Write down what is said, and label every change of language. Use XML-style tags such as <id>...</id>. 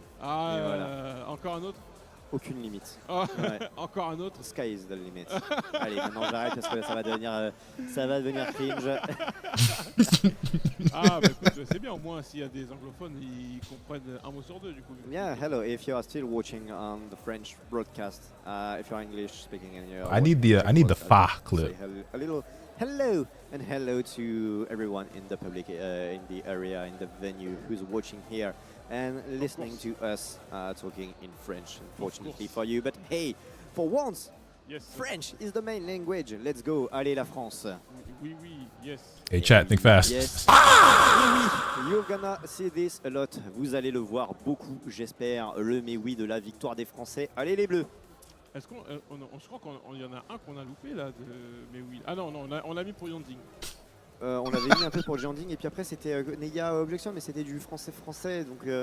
<fr>Ah, et voilà. Encore un autre? Aucune limite. Oh, ouais. Encore un autre?</fr> <en>Sky is the limit.</en> <fr>Allez, maintenant j'arrête parce que ça va devenir cringe. Ah, bah écoute, c'est bien, au moins s'il y a des anglophones, ils comprennent un mot sur deux du coup.</fr> <en>Yeah, hello, if you are still watching on the French broadcast, if you're English speaking and you're I need the fa clip. A little hello and hello to everyone in the public, in the area, in the venue who's watching here and listening to us talking in French, unfortunately for you. But hey, for once, Yes. French is the main language. Let's go.</en> <fr>Allez, la France. Oui,</fr> <en>yes. Hey, chat, think fast. Yes. You're gonna see this a lot.</en> <fr>Vous allez le voir beaucoup, j'espère. Le mais oui de la victoire des Français. Allez, les Bleus. Est-ce qu'on, je crois qu'il y en a un qu'on a loupé là, mais oui. Ah non, on l'a mis pour Yanding. On avait mis un peu pour le Janding et puis après c'était Neya Objection, mais c'était du français donc</fr>